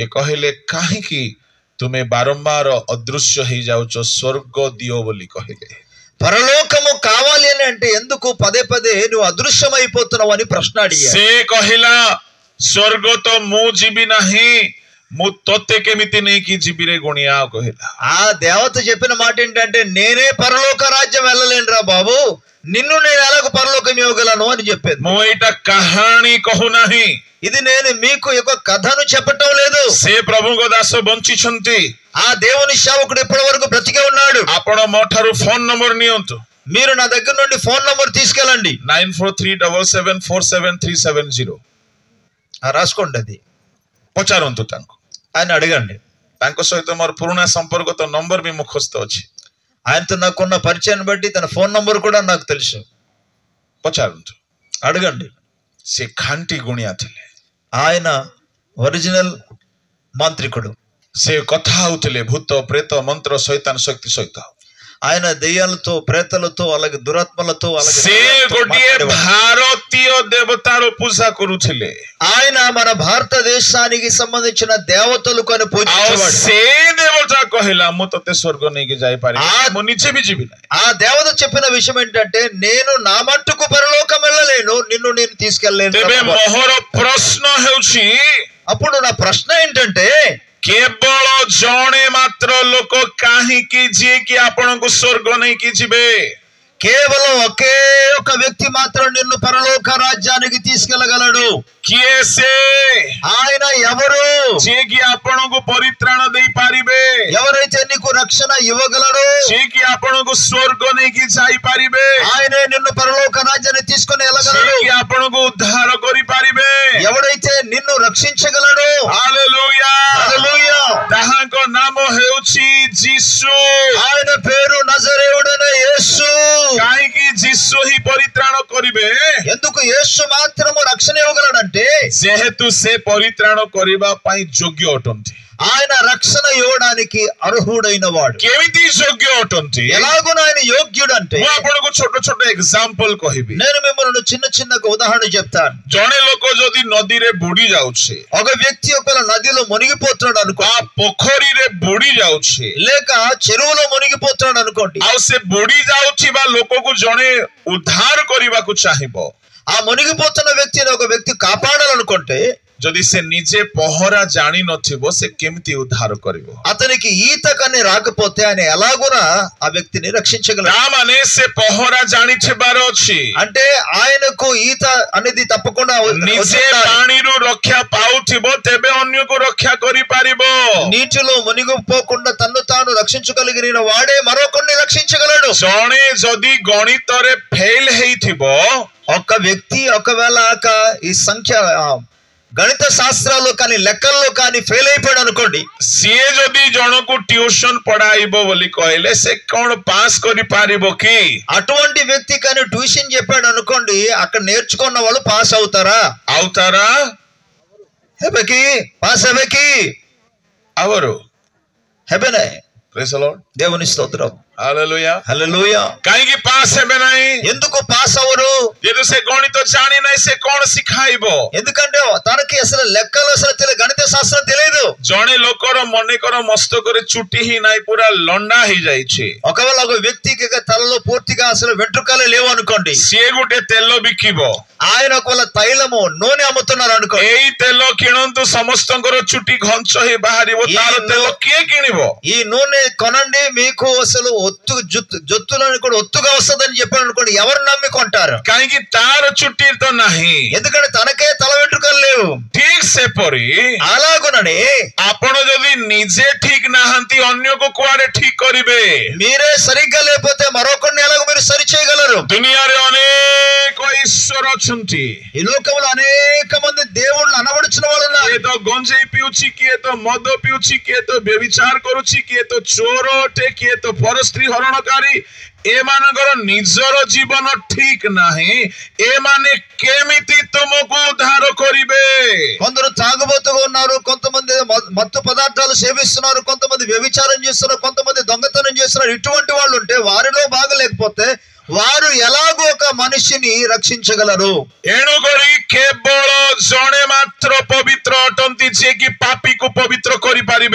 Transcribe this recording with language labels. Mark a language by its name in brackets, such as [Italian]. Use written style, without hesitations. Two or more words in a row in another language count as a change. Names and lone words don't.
[Odia] ଇଏ କହିଲେ କାହିଁକି ତୁମେ ବାରମ୍ବାର ଅଦୃଶ୍ୟ ହେଇଯାଉଛ, ସ୍ୱର୍ଗ ଦିଅ ବୋଲି କହିଲେ। [Telugu] పరలోకము కావాలి అని అంటే ఎందుకు పదే పదే నువ్వు అదృశ్యం అయిపోతున్నావు అని ప్రశ్న అడిగాడు। [Odia] ସେ କହିଲା ସ୍ୱର୍ଗ ତ ମୁଁ ଯିବି ନାହିଁ, ମୁଁ ତତେ କେମିତି ନେଇକି ଯିବି ରେ ଗୁଣିଆ କହିଲା। [Telugu] ఆ దేవత చెప్పిన మాట ఏంటంటే నేనే పరలోక రాజ్యం వెళ్ళలేనురా బాబు, నిన్ను నేను ఎలాగో పరలోకం ఇవ్వగలను అని చెప్పేది। [Odia] ମୁଁ ଏଇଟା କାହାଣୀ କହୁନାହିଁ, [Telugu] ఇది నేను మీకు ఒక కథను చెప్పటం లేదు। [Odia] ସେ ପ୍ରଭୁଙ୍କ ଦାସ ବଞ୍ଚିଛନ୍ତି। [Telugu] ఆ దేవుని సేవకుడు ఇప్పటి వరకు బ్రతికే ఉన్నాడు। [Odia] ଆପଣ ମୋ ଠାରୁ ଫୋନ ନମ୍ବର ନିଅନ୍ତୁ, [Telugu] మీరు నా దగ్గర నుండి ఫోన్ నంబర్ తీసుకెళ్ళండి, 9437747370। రాసుకోండి, అది [Odia] ପଚାରନ୍ତୁ ତାଙ୍କୁ, [Telugu] ఆయన అడగండి। [Odia] ତାଙ୍କ ସହିତ ମୋର ପୁରୁଣା ସମ୍ପର୍କ ତ ନମ୍ବର ବି ମୁଖସ୍ଥ ଅଛି। [Telugu] ఆయనతో నాకున్న పరిచయాన్ని బట్టి తన ఫోన్ నంబర్ కూడా నాకు తెలుసు। [Odia] ପଚାରନ୍ତୁ, [Telugu] అడగండి। [Odia] ସେ ଖାଣ୍ଟି ଗୁଣିଆ ଥିଲେ। [Telugu] ఆయన ఒరిజినల్ మాంత్రికుడు। [Odia] ସେ କଥା ହଉଥିଲେ ଭୂତ ପ୍ରେତ ମନ୍ତ୍ର ଶୈତାନ ଶକ୍ତି ସହିତ। [Telugu] ఆయన దెయ్యాలతో, ప్రేతలతో, అలాగే దురాత్మలతో, అలాగే [Odia] ସେ ଗୋଟିଏ ଭାରତୀୟ ଦେବତାର ପୂଜା କରୁଥିଲେ। [Telugu] ఆయన మన భారతదేశానికి సంబంధించిన దేవతలు కొని [Odia] ଆଉ [Telugu] పూజించేవాడు। [Odia] ସେ ଦେବତା କହିଲା ମୁଁ ତତେ ସ୍ୱର୍ଗ ନେଇକି ଯାଇପାରିବି, ମୁଁ ନିଜେ ବି ଯିବି ନାହିଁ। [Telugu] ఆ దేవత చెప్పిన విషయం ఏంటంటే, నేను నా మట్టుకు పరలోకం వెళ్ళలేను, నిన్ను నేను తీసుకెళ్ళలేను। [Odia] ତେବେ ମୋର ପ୍ରଶ୍ନ ହେଉଛି, [Telugu] అప్పుడు నా ప్రశ్న ఏంటంటే, [Odia] କେବଳ ଜଣେ ମାତ୍ର ଲୋକ କାହିଁକି ଯିଏକି ଆପଣଙ୍କୁ ସ୍ୱର୍ଗ ନେଇକି ଯିବେ? [Telugu] కేవలం ఒకే ఒక వ్యక్తి మాత్రం నిన్ను పరలోక రాజ్యానికి తీసుకెళ్ళగలడు। [Odia] କିଏ ସେ? [Telugu] ఆయన ఎవరు? [Odia] ଯିଏକି ଆପଣଙ୍କୁ ପରିତ୍ରାଣ ଦେଇପାରିବେ, [Telugu] ఎవరైతే నీకు రక్షణ ఇవ్వగలడు, [Odia] ଯିଏକି ଆପଣଙ୍କୁ ସ୍ୱର୍ଗ ନେଇକି ଯାଇପାରିବେ, [Telugu] ఆయనే నిన్ను పరలోక రాజ్యాన్ని తీసుకొని వెళ్ళగలడు। [Odia] ଯିଏକି ଆପଣଙ୍କୁ ଉଦ୍ଧାର କରିପାରିବେ। [Telugu] ఎవడైతే నిన్ను రక్షించగలడు, [Odia] ହାଲେଲୁୟା। [Telugu] హల్లెలూయా, [Odia] ତାହାଙ୍କ ନାମ ହେଉଛି ଯୀଶୁ। [Telugu] ఆయన పేరు నజరేయుడైన యేసు। [Odia] କାହିଁକି ଯୀଶୁ ହିଁ ପରିତ୍ରାଣ କରିବେ? [Telugu] ఎందుకు యేసు మాత్రము రక్షణ ఇవ్వగలడంటే, [Odia] ଯେହେତୁ ସେ ପରିତ୍ରାଣ କରିବା ପାଇଁ ଯୋଗ୍ୟ ଅଟନ୍ତି। [Telugu] ఆయన రక్షణ ఇవ్వడానికి అర్హుడైన వాడు। [Odia] କେମିତି ଯୋଗ୍ୟ ଅଟନ୍ତି? [Telugu] ఎలాగున ఆయన యోగ్యుడు అంటే, [Odia] ମୁଁ ଆପଣଙ୍କୁ ଛୋଟ ଛୋଟ ଏକ୍ସାମ୍ପଲ କହିବି। [Telugu] నేను మిమ్మల్ని చిన్న చిన్న ఉదాహరణ చెప్తాను। [Odia] ଜଣେ ଲୋକ ଯଦି ନଦୀରେ ବୁଡି ଯାଉଛି, [Telugu] ఒక వ్యక్తి ఒకవేళ నదిలో మునిగిపోతున్నాడు అనుకో, [Odia] ବା ପୋଖରୀରେ ବୁଡି ଯାଉଛି, [Telugu] లేక చెరువులో మునిగిపోతున్నాడు అనుకోండి, [Odia] ଆଉ ସେ ବୁଡି ଯାଉଥିବା ଲୋକକୁ ଜଣେ ଉଦ୍ଧାର କରିବାକୁ ଚାହିଁବ, [Telugu] ఆ మునిగిపోతున్న వ్యక్తిని ఒక వ్యక్తి కాపాడాలనుకుంటే, [Odia] ଯଦି ସେ ନିଜେ ପହଁରା ଜାଣିନଥିବ ସେ କେମିତି ଉଦ୍ଧାର କରିବ? [Telugu] అతనికి ఈత కానీ రాకపోతే ఆయన ఎలాగునా ఆ వ్యక్తిని రక్షించగలడు। [Odia] ତା ମାନେ ସେ ପହଁରା ଜାଣିଥିବାର ଅଛି, [Telugu] అంటే ఆయనకు ఈత అనేది తప్పకుండా [Odia] ନିଜେ ପାଣିରୁ ରକ୍ଷା ପାଉଥିବ, ତେବେ ଅନ୍ୟକୁ ରକ୍ଷା କରିପାରିବ। [Telugu] నీటిలో మునిగిపోకుండా తన్ను తాను రక్షించగలిగిన వాడే మరొకరిని రక్షించగలడు। [Odia] ଜଣେ ଯଦି ଗଣିତରେ ଫେଲ ହେଇଥିବ, [Telugu] ఒక వ్యక్తి ఒకవేళ ఈ సంఖ్య గణిత శాస్త్రాల్లో కానీ లెక్కల్లో కానీ ఫెయిల్ అయిపోయాడు అనుకోండి, [Odia] ସିଏ ଯଦି ଜଣକୁ ଟ୍ୟୁସନ ପଢାଇବ ବୋଲି କହିଲେ ସେ କଣ ପାସ୍ କରିପାରିବ କି? [Telugu] అటువంటి వ్యక్తి కానీ ట్యూషన్ చెప్పాడు అనుకోండి, అక్కడ నేర్చుకున్న వాళ్ళు పాస్ అవుతారా? అవుతారా? [Odia] ହେବେକି ପାସ୍ ହେବେକି [Telugu] అవరు [Odia] హెబెనే। [English] Praise the Lord, [Telugu] దేవుని స్తోత్రం, హల్లెలూయా। హల్లెలూయా। [Odia] କାହିଁକି ପାସ୍ ହେବେ ନାହିଁ? [Telugu] ఎందుకు పాస్ అవరు? [Odia] ଯେହେତୁ ସେ ଗଣିତ ଜାଣି ନାହିଁ, ସେ କଣ ଶିଖାଇବ? [Telugu] ఎందుకంటే తనకి అసలు లెక్కలు అసలు తెలియదు, గణిత శాస్త్రం తెలియదు। [Odia] ଜଣେ ଲୋକର ମନେକର ମସ୍ତକରେ ଚୁଟି ହିଁ ନାହିଁ, ପୁରା ଲଣ୍ଡା ହେଇଯାଇଛି, [Telugu] ఒకవేళ ఒక వ్యక్తికి తలలో పూర్తిగా అసలు వెంట్రుకలే లేవు అనుకోండి, [Odia] ସିଏ ଗୋଟେ ତେଲ ବିକିବ, [Telugu] ఆయన ఒకవేళ తైలము నూనె అమ్ముతున్నారు అనుకోండి, [Odia] ଏଇ ତେଲ କିଣନ୍ତୁ ସମସ୍ତଙ୍କର ଚୁଟି ଘଞ୍ଚ ହେଇ ବାହାରିବ, ତାର ତେଲ କିଏ କିଣିବ? [Telugu] ఈ నూనె కొనండి, మీకు అసలు ఒత్తు జొత్తులను కూడా ఒత్తుగా వస్తుందని చెప్పాడు అనుకోండి, ఎవరు నమ్మి కొంటారు? [Odia] କାହିଁକି ତାର ଚୁଟି ତ ନାହିଁ। [Telugu] ఎందుకంటే తనకే తల వెంట్రుకలు లేవు। [Odia] ଠିକ ସେପରି [Telugu] అలాగునని [Odia] ଆପଣ ଯଦି ନିଜେ ଠିକ ନାହାନ୍ତି, ଅନ୍ୟକୁ କୁଆଡେ ଠିକ କରିବେ? [Telugu] మీరే సరిగ్గా లేకపోతే మరొకరిని ఎలాగో మీరు సరి చేయగలరు? [Odia] ଦୁନିଆରେ ଅନେକ ଈଶ୍ୱର ଅଛନ୍ତି। [Telugu] ఈ లోకంలో అనేక మంది దేవుళ్ళు అనబడుచున్న వాళ్ళు ఉన్నారు। [Odia] କିଏ ତ ଗଞ୍ଜେଇ ପିଉଛି, କିଏ ତ ମଦ ପିଉଛି, କିଏ ତ ବ୍ୟଭିଚାର କରୁଛି, କିଏ ତ ଚୋର ଅଟେ, କିଏ ତ ପରସ୍ତ୍ରୀ ହରଣକାରୀ। ଏମାନଙ୍କର ନିଜର ଜୀବନ ଠିକ ନାହିଁ, ଏମାନେ କେମିତି ତୁମକୁ ଉଦ୍ଧାର କରିବେ? [Telugu] కొందరు తాగుబోతుగా ఉన్నారు, కొంతమంది మత్తు పదార్థాలు సేవిస్తున్నారు, కొంతమంది వ్యభిచారం చేస్తున్నారు, కొంతమంది దొంగతనం చేస్తున్నారు। ఇటువంటి వాళ్ళు ఉంటే, వారిలో బాగలేకపోతే వారు ఎలాగో ఒక మనిషిని రక్షించగలరు? [Odia] ଏଣୁକରି କେବଳ ଜଣେ ମାତ୍ର ପବିତ୍ର ଅଟନ୍ତି, ଯିଏକି ପାପୀକୁ ପବିତ୍ର କରିପାରିବେ।